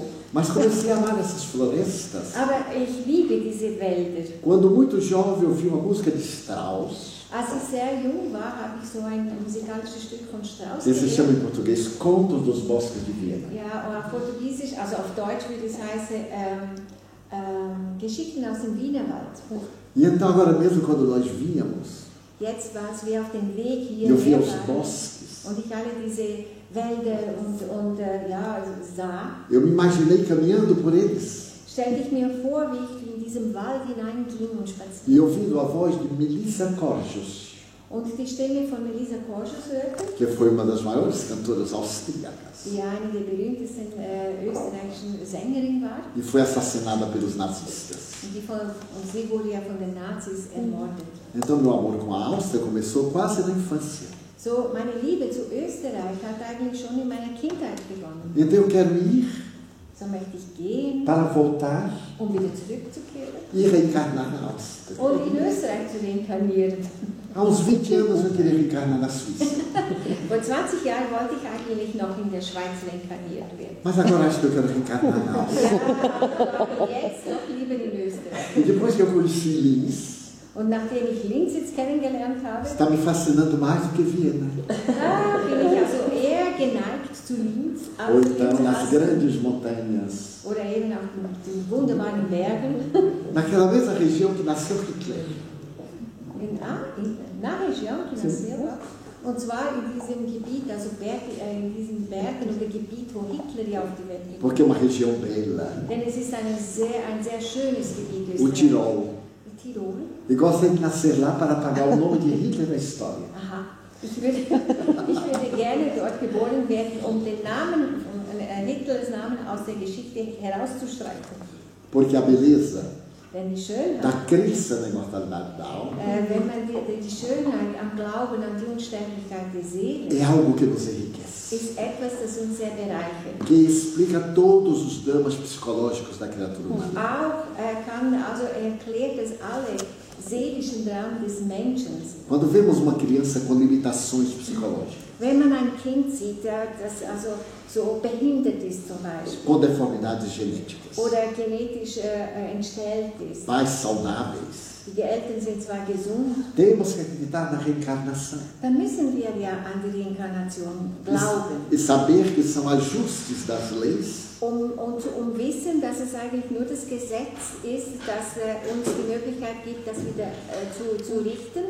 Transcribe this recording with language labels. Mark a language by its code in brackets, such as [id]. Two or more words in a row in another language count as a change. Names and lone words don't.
[pt] Mas comecei a amar essas florestas. [de] Aber ich liebe diese Wälder. [pt] Quando muito jovem eu vi uma música de Strauss. [de] Als ich sehr jung war, habe ich so ein musikalisches Stück von Strauss [pt] Esse se chama [de] gehört. [pt] em português Contos dos Bosques de Viena. [de] Ja, und auf Portugiesisch, also auf Deutsch würde es heißen Geschichten aus dem Wienerwald. [pt] E então agora mesmo quando nós víamos, [de] Jetzt war es wie auf dem Weg hier [pt] eu via os [de] waren [pt] bosques, [de] und ich alle diese Wälder und sah, [pt] eu me imaginei caminhando por eles [de] stellte ich mir vor, wie ich in diesem Wald hineinging und spazierte. [pt] e ouvindo a voz de Melissa Corjos, [de] Und die Stimme von Melissa Corjos hörte, [pt] que foi uma das maiores cantoras austríacas [de] die eine der berühmtesten österreichischen Sängerinnen war. [pt] e foi assassinada pelos nazistas. [de] Und sie wurde ja von den Nazis ermordet. [pt] Então meu amor com a Áustria começou quase na infância. [de] So, meine Liebe zu Österreich hat eigentlich schon in meiner Kindheit begonnen. [pt] Então eu quero ir [de] So möchte ich gehen, [pt] para voltar [de] um wieder zurückzukehren [pt] e reencarnar na Áustria. [de] und in Österreich zu reinkarnieren. [pt] Há uns 20 anos eu queria reencarnar na Suíça, [de] Vor 20 Jahren wollte ich eigentlich noch in der Schweiz reinkarniert werden. [pt] mas agora acho que eu quero reencarnar na Áustria. [de] Aber jetzt noch lieber in Österreich. [pt] E depois que eu conheci Linz, [de] Und nachdem ich Linz jetzt kennengelernt habe, [pt] está me fascinando mais do que Viena. [de] bin ich also eher geneigt zu Linz [pt] Ou [de] als [pt] então nas [de] zu [pt] grandes montanhas, [de] oder eben auf den wunderbaren Bergen. [pt] naquela mesma região que nasceu Hitler. Na Região que nasceu. [de] Und zwar in diesem Gebiet, also in diesen Bergen oder Gebiet, wo Hitler ja auf die Welt ging. [pt] Porque é uma região bela. [de] Denn es ist ein sehr schönes Gebiet. [pt] O Tirol. [de] Tirol. [pt] E gostaria de nascer lá para apagar o nome de Hitler na história. [de] Aha. Ich würde gerne dort geboren werden, um den Namen, Hitlers Namen aus der Geschichte herauszustreichen. [pt] Porque a beleza [de] Denn die Schönheit, [pt] da crença na imortalidade da alma [de] wenn man die Schönheit am Glauben an die Unsterblichkeit der Seele, [pt] é algo que nos enriquece. [de] ist etwas, das uns sehr bereichert. [pt] Que explica todos os dramas psicológicos da criatura [de] Und [pt] humana. [de] auch erklärt es alle seelischen Raum des Menschen. [pt] Quando vemos uma criança com limitações psicológicas, [de] Wenn man ein Kind sieht, das also so behindert ist zum Beispiel [pt] com deformidades genéticas, [de] oder genetisch entstellt ist, [pt] pais saudáveis, [de] die Eltern sind zwar gesund, [pt] temos que acreditar na reencarnação [de] dann müssen wir ja an die Reinkarnation glauben. [pt] e saber que são ajustes das leis [de] Um wissen, dass es eigentlich nur das Gesetz ist, das uns die Möglichkeit gibt, das wieder zu richten.